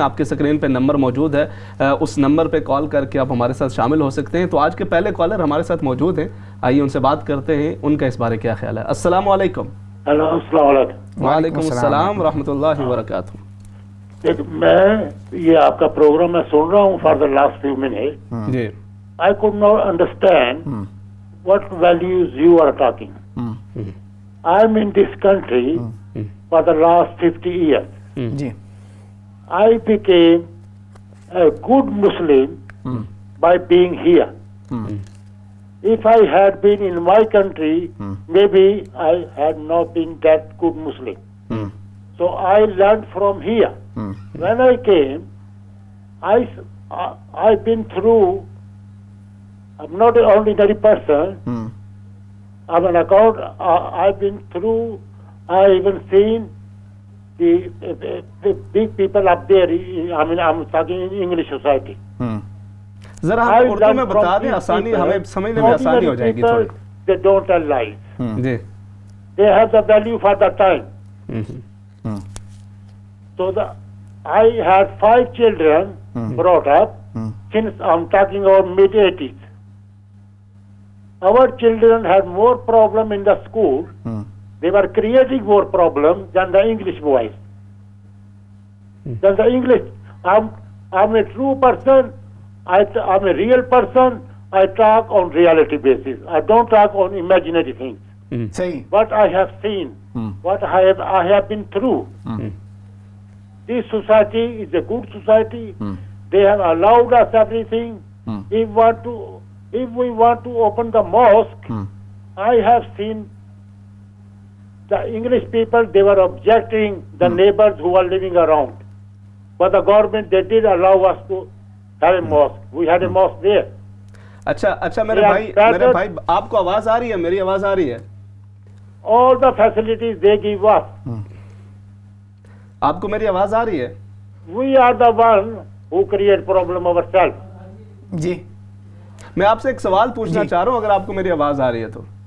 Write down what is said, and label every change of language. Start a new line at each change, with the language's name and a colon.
Urdu: آپ کے سکرین پہ نمبر موجود ہے، اس نمبر پہ کال کر کے آپ ہمارے ساتھ شامل ہو سکتے ہیں. تو آج کے پہلے کالر ہمارے ساتھ موجود ہیں، آئیے ان سے بات کرتے ہیں، ان کا اس بارے کیا خیال ہے. السلام علیکم. السلام علیکم. وعلیکم السلام ورحمۃ اللہ وبرکاتہ. میں یہ آپ کا پروگرام میں سن رہا ہوں
English: For the last few minute.
Urdu: جی.
English: I could not understand what values you are talking. I'm in this country for the last 50 years. I became a good Muslim by being here. If I had been in my country, maybe I had not been that good Muslim. So I learned from here. When I came, I've been through. I'm not an ordinary person. I'm an account. I've been through. I even seen the big people up there. I mean, I'm talking in English society.
Urdu: ذرا ہم اردو میں بتا دیں، آسانی ہمیں سمجھنے میں آسانی ہو جائے گی تھوڑی.
English: They don't tell lies.
Urdu: جی.
English: They have the value for the time. So I had 5 children brought up since I'm talking about mid-80s. Our children had more problem in the school. They were creating more problems than the English boys. Than the English. I'm a true person. I'm a real person. I talk on reality basis. I don't talk on imaginary things. What I have seen, what I have been through. This society is a good society. They have allowed us everything. If we want to open the mosque, I have seen the English people, they were objecting, the neighbors who are living around. But the government, they did allow us to have a mosque. We had a mosque there.
Urdu: اچھا میرے بھائی آپ کو آواز آ رہی ہے؟ میری آواز آ رہی ہے؟
English: All the facilities they give us.
Urdu: آپ کو میری آواز آ رہی ہے؟
English: We are the one who create problem ourselves.
Urdu: جی میں آپ سے ایک سوال پوچھنا چاہ رہا ہوں اگر آپ کو میری آواز آ رہی ہے تو.